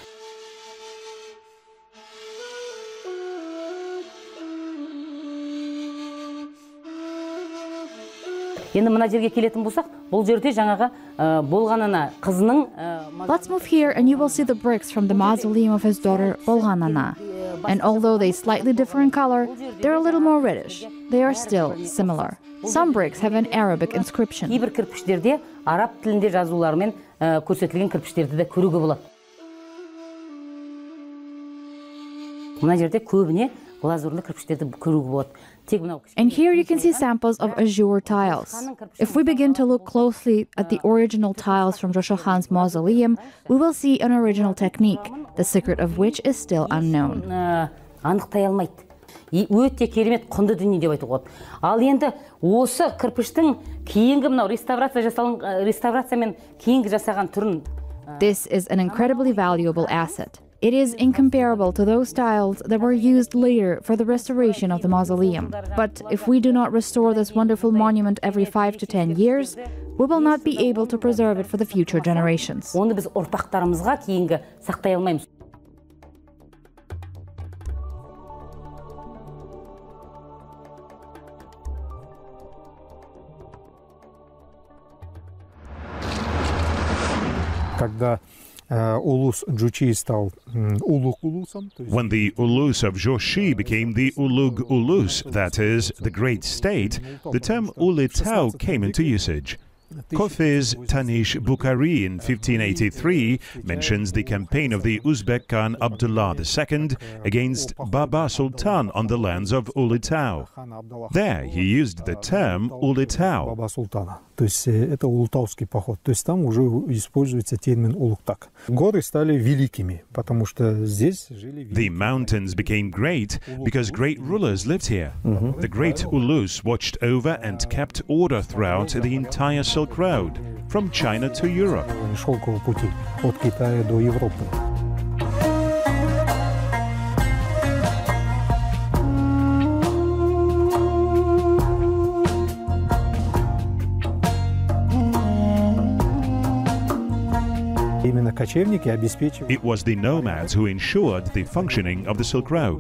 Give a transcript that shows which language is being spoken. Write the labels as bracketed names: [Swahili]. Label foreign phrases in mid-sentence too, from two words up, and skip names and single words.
[Kazakh] Енді мына жерге келетін болсақ, бұл жерде жаңағы Болғанана қызының. [English] Let's move here and you will see the bricks from the mausoleum of his daughter Bolganana. And although they slightly differ in color, they're a little more reddish. They are still similar. Some bricks have an Arabic inscription. [Kazakh] Кейбір кірпіштерде араб тілінде жазулармен көрсетілген кірпіштерді де көруге болады. Мына жерде көбіне глазурлы кірпіштерді көруге болады. [English] And here you can see samples of azure tiles. If we begin to look closely at the original tiles from Joshi Khan's mausoleum, we will see an original technique, the secret of which is still unknown. [Kazakh] Анықтай алмайды. Өте керемет құнды дүние деп айтуға болады. Ал енді осы кірпіштің кейінгі мынау реставрациямен кейінгі жасаған түрін. [English] This is an incredibly valuable asset. It is incomparable to those tiles that were used later for the restoration of the mausoleum. But if we do not restore this wonderful monument every 5 to 10 years, we will not be able to preserve it for the future generations. [Kazakh] Оны біз ұрпақтарымызға кейінгі сақтай алмаймыз. [Russian] Когда Улус Джучи стал Улук-Улусом. [English] When the Ulus of Joshi became the Ulug-Ulus, that is, the Great State, the term Ulytau came into usage. Kofiz Tanish Bukhari in 1583 mentions the campaign of the Uzbek Khan Abdullah II against Baba Sultan on the lands of Ulytau. There he used the term Ulytau. [Russian] То есть это Ултауский поход. То есть там уже используется термин Улуктак. Горы стали великими, потому что здесь жили. [English] The mountains became great because great rulers lived here. The great Ulus watched over and kept order throughout the entire Silk Road, from China to Europe. [Russian] Шелкового пути от Китая до Европы. [English] It was the nomads who ensured the functioning of the Silk Road.